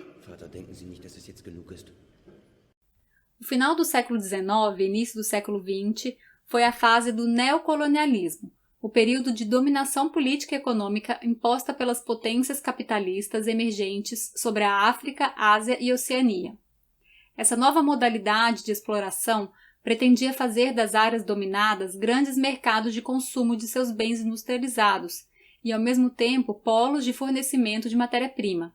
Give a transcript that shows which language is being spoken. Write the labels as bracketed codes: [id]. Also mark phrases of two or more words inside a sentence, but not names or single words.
[de] Vater, denken Sie nicht, dass es jetzt genug ist? [pt] O final do século XIX e início do século XX foi a fase do neocolonialismo, o período de dominação política e econômica imposta pelas potências capitalistas emergentes sobre a África, Ásia e Oceania. Essa nova modalidade de exploração pretendia fazer das áreas dominadas grandes mercados de consumo de seus bens industrializados e, ao mesmo tempo, polos de fornecimento de matéria-prima.